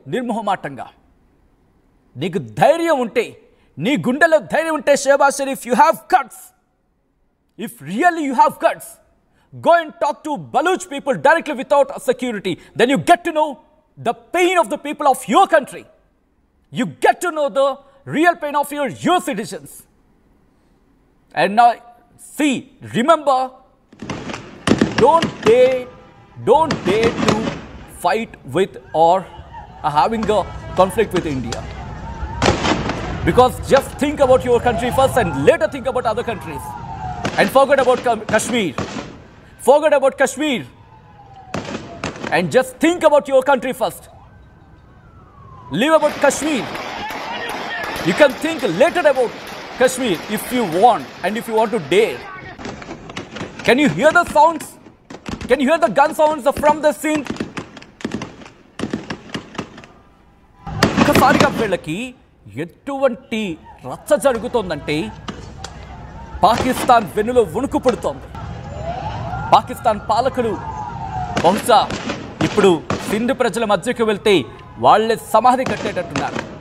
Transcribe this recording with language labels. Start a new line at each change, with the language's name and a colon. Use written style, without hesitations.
Telugu: నిర్మోహమాటంగా నీకు ధైర్యం ఉంటే, నీ గుండెలో ధైర్యం ఉంటే Shehbaz Sharif,
English: You have guts. If really you have guts, go and talk to Baluch people directly without security. Then you get to know the pain of the people of your country. You get to know the real pain of your citizens. And now see, remember, don't dare to fight with or having a conflict with India. Because just think about your country first and later think about other countries. And forget about Kashmir. Forget about Kashmir and just think about your country first. Leave about Kashmir. You can think later about Kashmir if you want and if you want to dare. Can you hear the sounds? Can you hear the gun sounds from the scene?
Telugu: ఒక్కసారిగా వీళ్ళకి ఎటువంటి రచ్చ జరుగుతోందంటే పాకిస్తాన్ వెన్నులో వణుకు పుడుతోంది. పాకిస్తాన్ పాలకులు బహుశా ఇప్పుడు సింధ్ ప్రజల మధ్యకు వెళ్తే వాళ్ళే సమాధి కట్టేటట్టున్నారు.